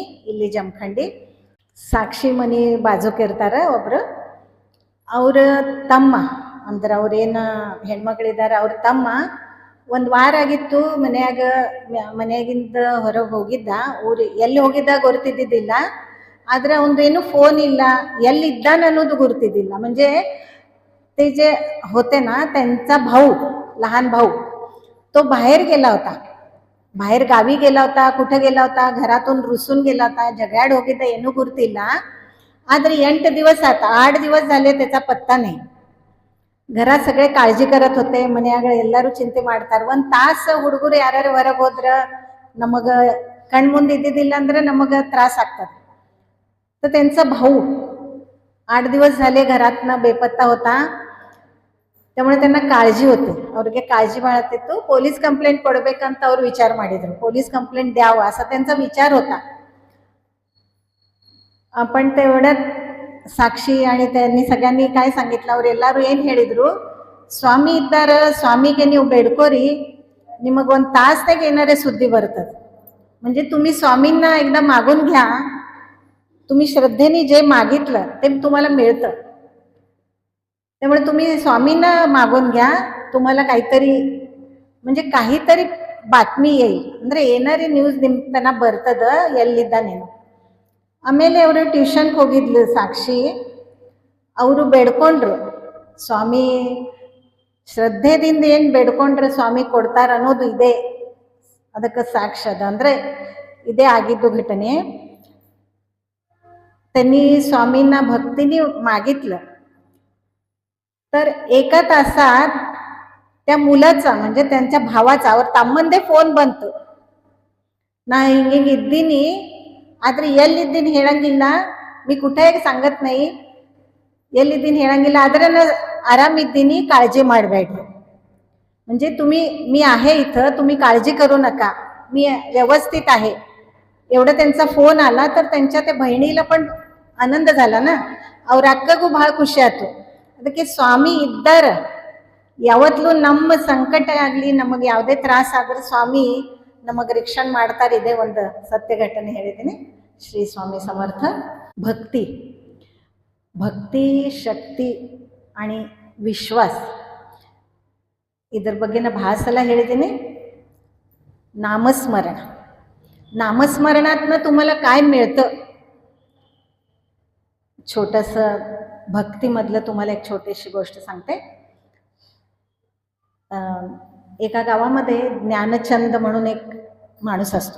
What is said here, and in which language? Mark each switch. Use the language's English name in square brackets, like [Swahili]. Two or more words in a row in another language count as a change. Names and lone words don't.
[Kannada] ಇಲ್ಲಿ ಜಮಖಂಡಿ ಸಾಕ್ಷಿ ಮನಿ ಬಾಜುಕ್ ಇರ್ತಾರೆ ಒಬ್ರು, ಅವ್ರ ತಮ್ಮ ಅಂದ್ರೆ ಅವ್ರೇನು ಹೆಣ್ಮಕ್ಳಿದ್ದಾರೆ, ಅವ್ರ ತಮ್ಮ ಒಂದು ವಾರ ಆಗಿತ್ತು ಮನೆಯಾಗಿಂದ ಹೊರಗೆ ಹೋಗಿದ್ದ. ಎಲ್ಲಿ ಹೋಗಿದ್ದ ಗುರುತಿದ್ದಿದ್ದಿಲ್ಲ, ಆದರೆ ಅವನದೇನು ಫೋನ್ ಇಲ್ಲ, ಎಲ್ಲಿದ್ದಾನ ಅನ್ನೋದು गुरतीदिला. [Marathi] म्हणजे ते जे होते ना, त्यांचा भाऊ, लहान भाऊ, तो बाहेर गेला होता, बाहेर गावी गेला होता, कुठं गेला होता, घरातून रुसून गेला होता, [Kannada] ಜಗಾಡ ಹೋಗಿದ್ದ ಏನೂ ಗುರ್ತಿಲ್ಲ. ಆದರೆ 8 ದಿವಸ ಆತ, 8 ದಿವಸ [Marathi] झाले त्याचा पत्ता नाही. घरात सगळे काळजी करत होते, [Kannada] ಮನೆಯಾಗ ಎಲ್ಲರೂ ಚಿಂತೆ ಮಾಡ್ತಾರೆ. ಒಂದು ತಾಸು ಹುಡುಗರು ಯಾರು ಹೊರಗೆ ಹೋದ್ರೆ ನಮಗೆ ಕಣ್ಮುಂದೆ ಇದ್ದಿದ್ದಿಲ್ಲ ಅಂದ್ರೆ ನಮಗೆ त्रास ಆಗ್ತದೆ. [Marathi] तर त्यांचा भाऊ 8 दिवस झाले घरातनं बेपत्ता होता, त्यामुळे त्यांना काळजी होती, ಅವ್ರಿಗೆ काळजी बाळगतिತ್ತು. [Kannada] ಪೊಲೀಸ್ ಕಂಪ್ಲೇಂಟ್ ಕೊಡಬೇಕಂತ ಅವರು ವಿಚಾರ ಮಾಡಿದ್ರು, [Marathi] पोलीस कंप्लेंट द्यावा असा त्यांचा विचार होता. पण तेवढ्यात साक्षी आणि त्यांनी सगळ्यांनी काय सांगितलं, [Kannada] ಅವ್ರು ಎಲ್ಲರೂ ಏನು ಹೇಳಿದ್ರು, ಸ್ವಾಮಿ ಇದ್ದಾರ, ಸ್ವಾಮಿಗೆ ನೀವು ಬೇಡ್ಕೋರಿ, ನಿಮಗೊಂದು ತಾसನಾಗ ಏನಾರೇ ಸುದ್ದಿ ಬರ್ತಾತ. [Marathi] म्हणजे तुम्ही स्वामींना एकदा मागून घ्या, तुम्ही श्रद्धेने जे मागितलं ते तुम्हाला मिळतं. त्यामुळे तुम्ही स्वामींना मागून घ्या, तुम्हाला काहीतरी म्हणजे काहीतरी ಬಾತ್ಮಿ येईल. [Kannada] ಅಂದರೆ ಏನಾರೇ ನ್ಯೂಸ್ ನಿಮ್ಮ ತನ ಬರ್ತದ ಎಲ್ಲಿದ್ದಾನೇನು. ಆಮೇಲೆ ಅವರು ಟ್ಯೂಷನ್ಗೆ ಹೋಗಿದ್ಲು ಸಾಕ್ಷಿ. ಅವರು ಬೇಡ್ಕೊಂಡ್ರು, ಸ್ವಾಮಿ ಶ್ರದ್ಧೆದಿಂದ ಏನು ಬೇಡ್ಕೊಂಡ್ರೆ ಸ್ವಾಮಿ ಕೊಡ್ತಾರ ಅನ್ನೋದು ಇದೆ, ಅದಕ್ಕೆ ಸಾಕ್ಷ ಅದ. ಅಂದರೆ ಇದೇ ಆಗಿದ್ದು ಘಟನೆ. [Marathi] त्यांनी स्वामींना भक्तीने मागितलं तर एका तासात त्या मुलाचा म्हणजे त्यांच्या भावाचा [Kannada] ಅವ್ರ ತಮ್ಮಂದೇ ಫೋನ್ ಬಂತು. ನಾ ಹಿಂಗೆ ಇದ್ದೀನಿ, ಆದ್ರೆ ಎಲ್ಲಿದ್ದೀನಿ ಹೇಳಂಗಿಲ್ಲ, [Marathi] मी कुठे सांगत नाही, [Kannada] ಎಲ್ಲಿದ್ದೀನಿ ಹೇಳಂಗಿಲ್ಲ, ಆದ್ರೆ ನಾನು आरामिದ್ದೀನಿ, काळजी ಮಾಡಬೇಡ್ರಿ. [Marathi] म्हणजे तुम्ही, मी आहे इथं, तुम्ही काळजी करू नका, मी व्यवस्थित आहे. एवढं त्यांचा फोन आला तर त्यांच्या त्या बहिणीला पण आनंद झाला ना. [Kannada] ಅವ್ರ ಅಕ್ಕಗೂ ಬಹಳ ಖುಷಿ ಆಯ್ತು. ಅದಕ್ಕೆ ಸ್ವಾಮಿ ಇದ್ದಾರ, ಯಾವತ್ತೂ ನಮ್ಮ ಸಂಕಟ ಆಗಲಿ, ನಮಗೆ ಯಾವುದೇ ತ್ರಾಸ ಆದ್ರೆ ಸ್ವಾಮಿ ನಮಗೆ ರಕ್ಷಣೆ ಮಾಡ್ತಾರೆ. ಇದೇ ಒಂದು ಸತ್ಯ ಘಟನೆ ಹೇಳಿದ್ದೀನಿ. ಶ್ರೀ ಸ್ವಾಮಿ ಸಮರ್ಥ. ಭಕ್ತಿ, ಭಕ್ತಿ, ಶಕ್ತಿ आणि ವಿಶ್ವಾಸ, ಇದ್ರ ಬಗ್ಗೆ ನಾ ಭಾಳ ಸಲ ಹೇಳಿದ್ದೀನಿ. [Marathi] नामस्मरण, नामस्मरणातनं तुम्हाला काय मिळतं. छोटंसं भक्तीमधलं तुम्हाला एक छोटीशी गोष्ट सांगते. एका गावामध्ये ज्ञानचंद म्हणून एक माणूस असतो.